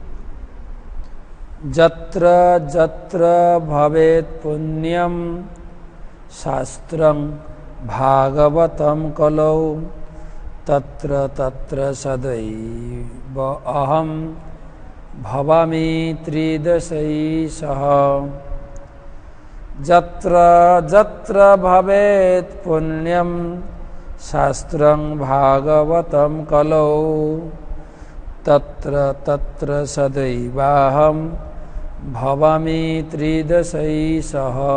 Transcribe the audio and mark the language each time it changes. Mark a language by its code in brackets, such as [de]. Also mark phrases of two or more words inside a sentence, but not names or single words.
[sa] যত্র যত্র ভবেৎ পুণ্যম শাস্ত্রং ভাগবতম কলৌ তত্র তত্র সদৈব অহম ভবামি ত্রিদশৈষহ। যত্র যত্র ভবেৎ পুণ্যম শাস্ত্রং ভাগবতম কলৌ তত্র তত্র সদৈবাহম ভবামি ত্রিদশৈঃ।